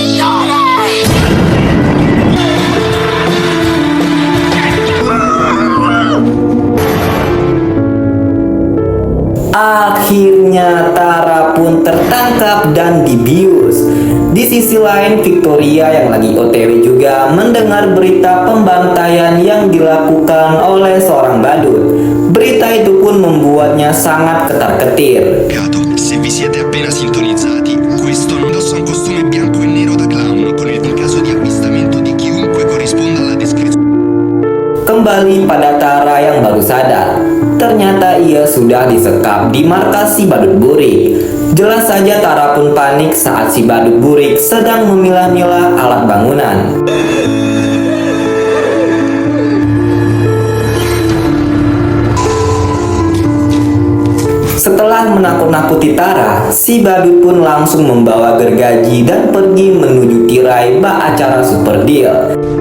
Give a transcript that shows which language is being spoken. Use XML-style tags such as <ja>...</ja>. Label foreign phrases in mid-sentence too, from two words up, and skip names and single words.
<id>Akhirnya Tara pun tertangkap dan dibius. Di sisi lain, Victoria yang lagi OTW juga mendengar berita pembantaian yang dilakukan oleh seorang badut. Berita Berita itu pun membuatnya sangat ketar-ketir.</id> <it>Se vi siete appena sintonizzati, questo indossa un costume bianco e nero da clown con il caso di avvistamento di chiunque corrisponda alla descrizione.</it> <id>Kembali pada Tara yang baru sadar, ternyata ia sudah disekap di markas si badut burik. Jelas saja Tara pun panik saat si badut burik sedang memilah-milah alat bangunan. Setelah menakut-nakuti Tara, si badut pun langsung membawa gergaji dan pergi menuju tirai bak acara Super Deal.</id>